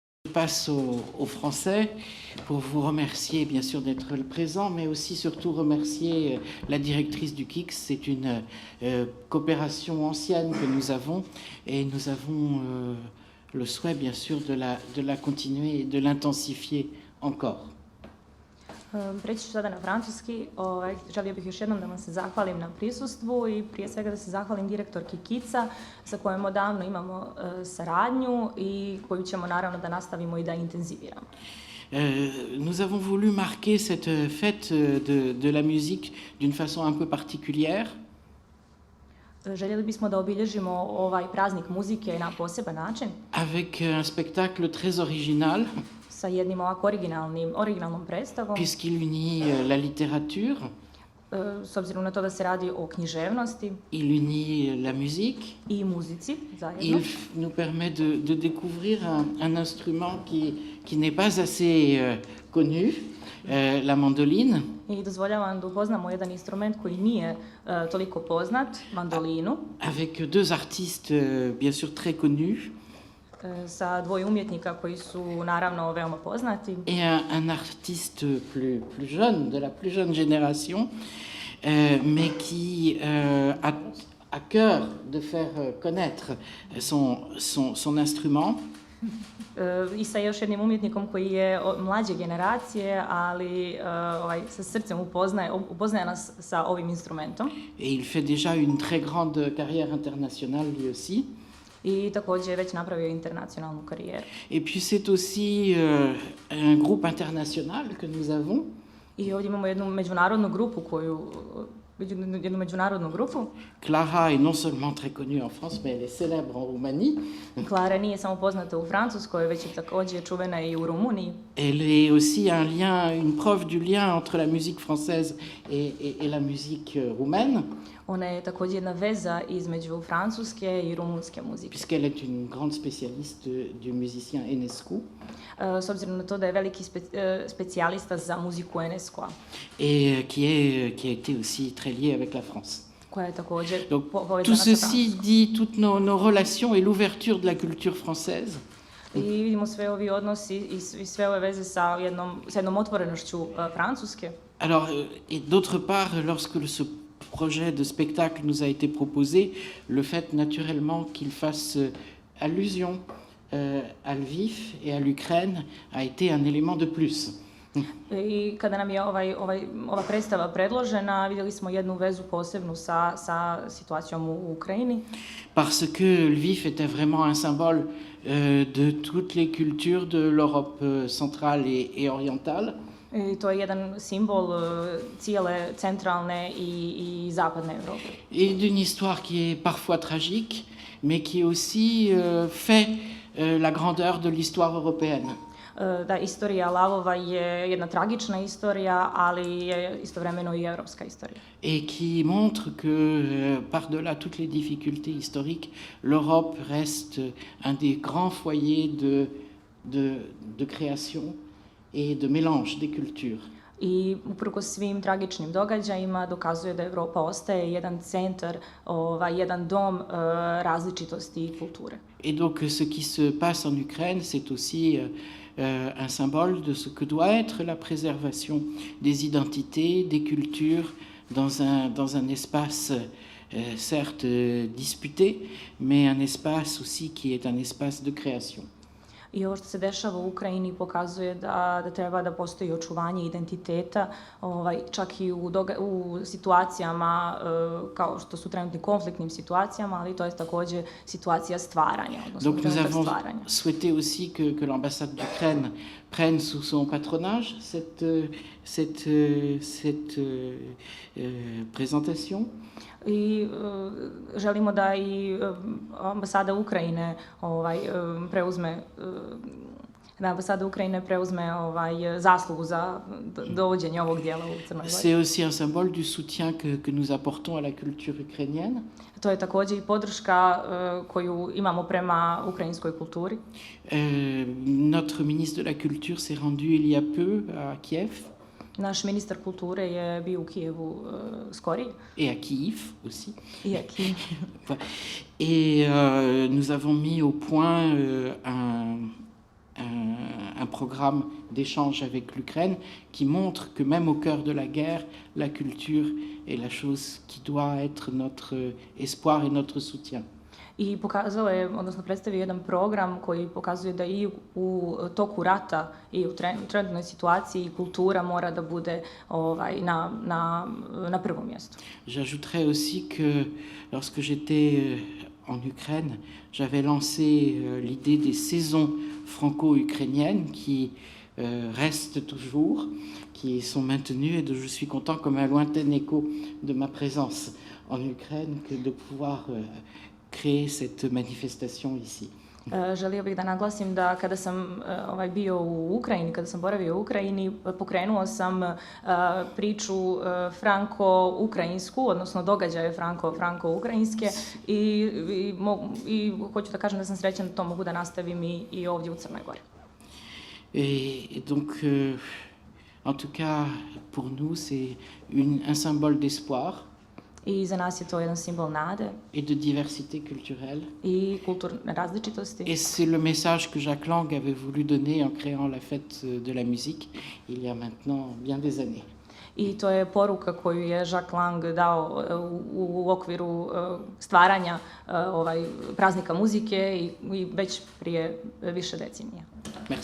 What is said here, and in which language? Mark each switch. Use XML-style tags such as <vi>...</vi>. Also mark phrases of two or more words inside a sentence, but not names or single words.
<fr>passe au français pour vous remercier bien sûr d'être présent, mais aussi surtout remercier la directrice du KIX. C'est une coopération ancienne que nous avons et nous avons le souhait bien sûr de la continuer et de l'intensifier encore.</fr> <sr>Preći ću sada na francuski. Želio bih još jednom da vam se zahvalim na prisustvu i prije svega da se zahvalim direktorki KIC-a sa kojom odavno imamo saradnju i koju ćemo naravno da nastavimo i da intenziviramo.</sr> <fr>Nous avons voulu marquer cette fête de la musique d'une façon un peu particulière.</fr> <sr>Željeli bismo da obilježimo ovaj praznik muzike na poseban način.</sr> <fr>Avec un spectacle très original.</fr> <sr>Sa jednim ovako originalnom predstavom.</sr> <fr>Puisqu'il unit la littérature.</fr> <sr>S obzirom na to da se radi o književnosti.</sr> <fr>Il unit la musique.</fr> <sr>I muzici zajedno.</sr> <fr>Il nous permet de découvrir un instrument qui n'est pas assez connu, la mandoline.</fr> <sr>I dozvoljava da upoznamo jedan instrument koji nije toliko poznat, mandolinu.</sr> <fr>Avec deux artistes bien sûr très connus.</fr> <sr>Sa dvoje umjetnika koji su naravno veoma poznati.</sr> <fr>Et un artiste plus jeune, de la plus jeune génération, mais qui a à cœur de faire connaître son instrument.</fr> <sr>I sa još jednim umjetnikom koji je mlađe generacije, ali sa srcem upoznaje nas sa ovim instrumentom.</sr> <fr>Et il fait déjà une très grande carrière internationale lui aussi.</fr> <sr>I također je već napravio internacionalnu karijeru.</sr> <fr>Et puis c'est aussi un groupe international que nous avons.</fr> <sr>I ovdje imamo jednu međunarodnu grupu</sr> <fr>Clara est non seulement très connue en France, mais elle est célèbre en Roumanie.</fr> <sr>Clara nije samo poznata u Francuskoj, već je također čuvena i u Rumuniji.</sr> <fr>Elle est aussi une preuve du lien entre la musique française et la musique roumaine.</fr> <sr>Ona je također jedna veza između francuske i rumunske muzike.</sr> <fr>Puisqu'elle est une grande spécialiste du musicien Enescu.</fr> <sr>S obzirom na to da je veliki specijalista za muziku Enescu-a.</sr> <fr>Et qui a été aussi très liée avec la France.</fr> <sr>Koja je također</sr> <fr>povezana tout ceci dit toutes nos relations et l'ouverture de la culture française.</fr> <sr>I vidimo sve ovi odnosi i sve ove veze sa jednom otvorenošću Francuske.</sr> <fr>Alors, et d'autre part, lorsque ce projet de spectacle nous a été proposé, le fait naturellement qu'il fasse allusion à Lviv et à l'Ukraine a été un élément de plus.</fr> <sr>I kada nam je ova predstava predložena, vidjeli smo jednu vezu posebnu sa situacijom u Ukrajini.</sr> <fr>Parce que Lviv était vraiment un symbole de toutes les cultures de l'Europe centrale et orientale.</fr> <sr>I to je jedan simbol cijele centralne i zapadne Europe.</sr> <fr>Et d'une histoire qui est parfois tragique, mais qui aussi fait la grandeur de l'histoire européenne.</fr> <sr>Da, istorija lavova je jedna tragična istorija, ali je istovremeno i evropska istorija.</sr> <fr>Et qui montre que par-delà toutes les difficultés historiques, l'Europe reste un des grands foyers de création et de mélange des cultures.</fr> <sr>I uprkos svim tragičnim događajima dokazuje da Evropa ostaje jedan centar, jedan dom različitosti i kulture.</sr> <fr>Et donc ce qui se passe en Ukraine, c'est aussi un symbole de ce que doit être la préservation des identités, des cultures dans un espace certes disputé, mais un espace aussi qui est un espace de création.</fr> <sr>I ovo što se dešava u Ukrajini pokazuje da treba da postoji očuvanje identiteta, čak i u situacijama kao što su trenutni konfliktnim situacijama, ali to je također situacija stvaranja, odnosno trenutak stvaranja.</sr> <fr>Donc nous avons souhaité aussi que l'ambassade d'Ukraine prenne sous son patronage cette présentation.</fr> <sr>I želimo da i ambasada Ukrajine preuzme zaslugu za dovođenje ovog dijela u Crnoj Gori.</sr> <fr>C'est aussi un symbole du soutien que nous apportons à la culture ukrainienne.</fr> <sr>To je također i podrška koju imamo prema ukrajinskoj kulturi.</sr> <fr>Notre ministre de la Culture s'est rendu il y a peu à Kiev.</fr> <sr>Naš ministar kulture je bio u Kijevu skori.</sr> <fr>Et à Kiev aussi.</fr> <sr>I à Kiev.</sr> <fr>Et nous avons mis au point un programme d'échange avec l'Ukraine qui montre que même au cœur de la guerre, la culture est la chose qui doit être notre espoir et notre soutien.</fr> <sr>I pokazao je, odnosno predstavio jedan program koji pokazuje da i u toku rata i u trenutnoj situaciji kultura mora da bude na prvom mjestu.</sr> <fr>J'ajouterais aussi que lorsque j'étais en Ukraine, j'avais lancé l'idée des saisons franco-ukrainiennes qui restent toujours, qui sont maintenues et dont je suis content comme un lointain écho de ma présence en Ukraine que de pouvoir créer cette manifestation ici.</fr> <sr>Želio bih da naglasim da kada sam bio u Ukrajini, kada sam boravio u Ukrajini, pokrenuo sam priču franko-ukrajinsku, odnosno događaje franko-ukrajinske i hoću da kažem da sam srećan da to mogu da nastavim i ovdje u Crnoj Gori.</sr> <fr>Et donc, en tout cas, pour nous, c'est un symbole d'espoir.</fr> <sr>I za nas je to jedan simbol nade</sr> <fr>et de diversité culturelle.</fr> <sr>I kulturne različitosti.</sr> <fr>Et c'est le message que Jack Lang avait voulu donner en créant la fête de la musique il y a maintenant bien des années.</fr> <sr>I to je poruka koju je Jack Lang dao u okviru stvaranja praznika muzike i već prije više decenija.</sr> <fr>Merci.</fr>